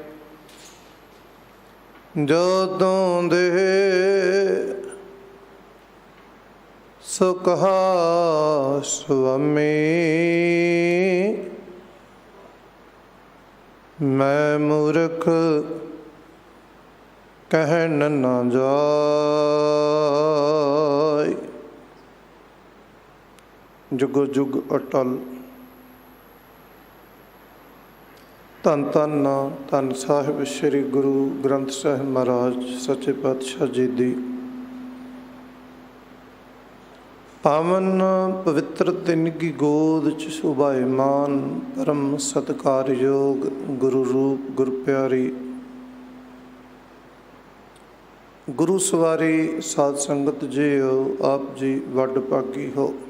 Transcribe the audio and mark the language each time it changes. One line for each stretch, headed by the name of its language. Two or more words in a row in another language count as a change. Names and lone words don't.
Punjabi: ਜੋ ਤੁਮ ਦੇਹ ਸੋ ਕਹਾ ਸਵਾਮੀ, ਮੈਂ ਮੂਰਖ ਕਹਨ ਨ ਜਾਇ। ਜੁਗ ਜੁਗ ਅਟਲ। ਧੰਨ ਧੰਨ ਧੰਨ ਸਾਹਿਬ ਸ੍ਰੀ ਗੁਰੂ ਗ੍ਰੰਥ ਸਾਹਿਬ ਮਹਾਰਾਜ ਸੱਚੇ ਪਾਤਸ਼ਾਹ ਜੀ ਦੀ ਪਾਵਨ ਪਵਿੱਤਰ ਦਿਨ ਕੀ ਗੋਦ ਚ ਸ਼ੋਭਾਇਮਾਨ ਪਰਮ ਸਤਿਕਾਰਯੋਗ ਗੁਰੂ ਰੂਪ ਗੁਰੂ ਪਿਆਰੀ ਗੁਰੂ ਸਵਾਰੀ ਸਾਧ ਸੰਗਤ ਜੀ ਹੋ, ਆਪ ਜੀ ਵਡ ਭਾਗੀ ਹੋ।